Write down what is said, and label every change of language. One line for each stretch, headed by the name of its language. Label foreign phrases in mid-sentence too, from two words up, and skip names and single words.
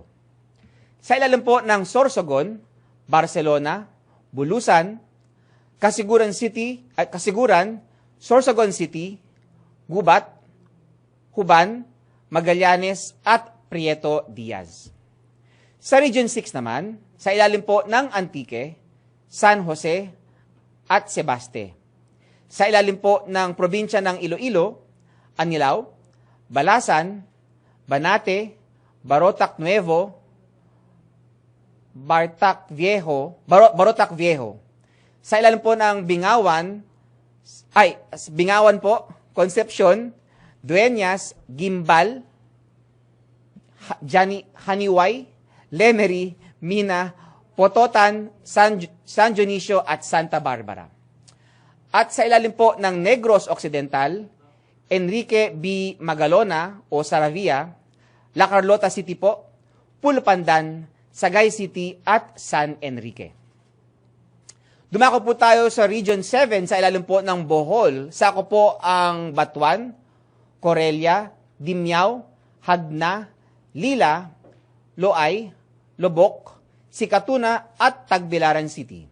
Filipino: Sa ilalim po ng Sorsogon, Barcelona, Bulusan, Kasiguran City, Sorsogon City, Gubat, Huban, Magallanes, at Prieto Diaz. Sa Region 6 naman, sa ilalim po ng Antique, San Jose, at Sebaste. Sa ilalim po ng probinsya ng Iloilo, Anilao, Balasan, Banate, Barotac Nuevo, Barotac Viejo. Sa ilalim po ng Bingawan po, Concepcion, Dueñas, Gimbal, Haniway, Lemery, Mina, Pototan, San Dionisio, at Santa Barbara. At sa ilalim po ng Negros Occidental, Enrique B. Magalona o Saravia, La Carlota City po, Pulpandan, Sagay City, at San Enrique. Dumako po tayo sa Region 7 sa ilalim po ng Bohol. Sako po ang Batuan, Corelia, Dimyao, Hagna, Lila, Loay, Lobok, Sikatuna, at Tagbilaran City.